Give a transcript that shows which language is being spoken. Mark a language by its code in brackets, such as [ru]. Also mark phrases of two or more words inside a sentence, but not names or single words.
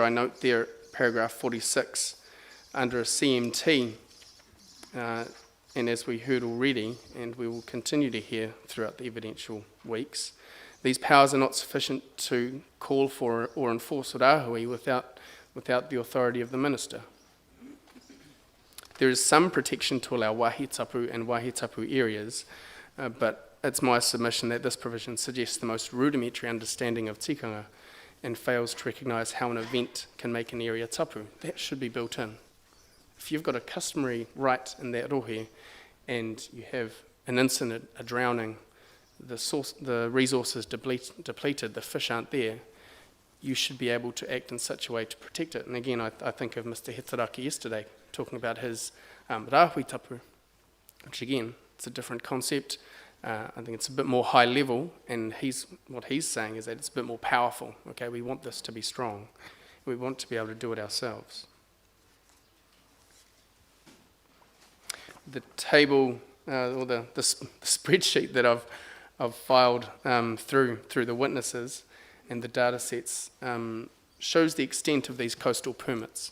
[en] I note there, paragraph 46, under a CMT, and as we heard already, and we will continue to hear throughout the evidential weeks, these powers are not sufficient to call for or enforce rāhui without the authority of the minister. There is some protection to allow [mi] wāhi-tapu [en] and [mi] wāhi-tapu [en] areas, but it's my submission that this provision suggests the most rudimentary understanding of tikanga and fails to recognise how an event can make an area tapu. That should be built in. If you've got a customary right in that rohe and you have an incident, a drowning, the resources depleted, the fish aren't there, you should be able to act in such a way to protect it. And again, I think of Mr. Hetaraki yesterday, talking about his [mi] rāhui tapu, [en] which again, it's a different concept. I think it's a bit more high level, and what he's saying is that it's a bit more powerful. Okay, we want this to be strong. We want to be able to do it ourselves. The table, or the spreadsheet that I've filed through the witnesses and the data sets shows the extent of these coastal permits.